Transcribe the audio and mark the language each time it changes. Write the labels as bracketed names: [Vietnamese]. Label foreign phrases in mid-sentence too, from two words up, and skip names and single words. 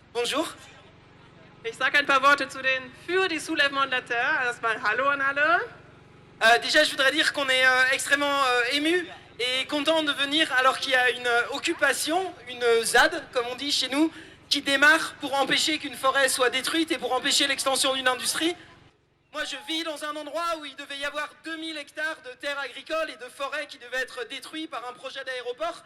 [French] bonjour. [German] Ich sage ein paar Worte zu den für die soulèvements de la terre. Erstmal Hallo an alle. [French] Déjà, je voudrais dire qu'on est extrêmement ému et content de venir alors qu'il y a une occupation, une ZAD, comme on dit chez nous, qui démarre pour empêcher qu'une forêt soit détruite et pour empêcher l'extension d'une industrie. Moi, je vis dans un endroit où il devait y avoir 2000 hectares de terres agricoles et de forêts qui devaient être détruits par un projet d'aéroport.